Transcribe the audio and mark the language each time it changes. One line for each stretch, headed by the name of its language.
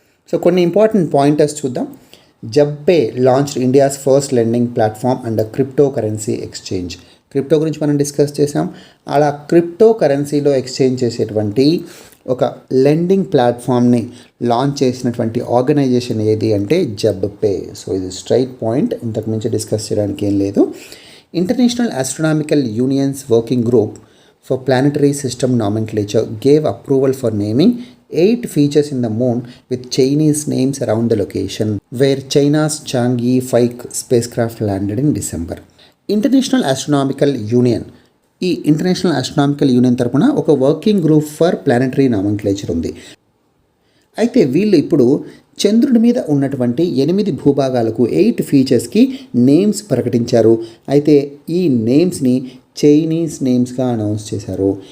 Telugu: So కొన్ని important pointers చూద్దాం.
English: ZebPay launched India's first lending platform and crypto currency exchange.
Telugu: Crypto గురించి మనం discuss చేసాం. అలా క్రిప్టో కరెన్సీలో ఎక్స్చేంజ్ చేసేటువంటి ఒక లెండింగ్ ప్లాట్ఫామ్ని లాంచ్ చేసినటువంటి ఆర్గనైజేషన్ ఏది అంటే జబ్పే. సో ఇది స్ట్రైట్ పాయింట్, ఇంతకు మించి డిస్కస్ చేయడానికి ఏం లేదు.
English: International astronomical union's working group for planetary system nomenclature gave approval for naming 8 features in the moon with Chinese names around the location where China's Chang'e 5 spacecraft landed in December.
Telugu: International astronomical union, ఈ international astronomical union తరపున ఒక working group for planetary nomenclature ఉంది. అయితే వీళ్ళు ఇప్పుడు చంద్రుడి మీద ఉన్నటువంటి 8 భూభాగాలకు 8 ఫీచర్స్కి నేమ్స్ ప్రకటించారు. అయితే ఈ నేమ్స్ని చైనీస్ నేమ్స్గా అనౌన్స్ చేశారు.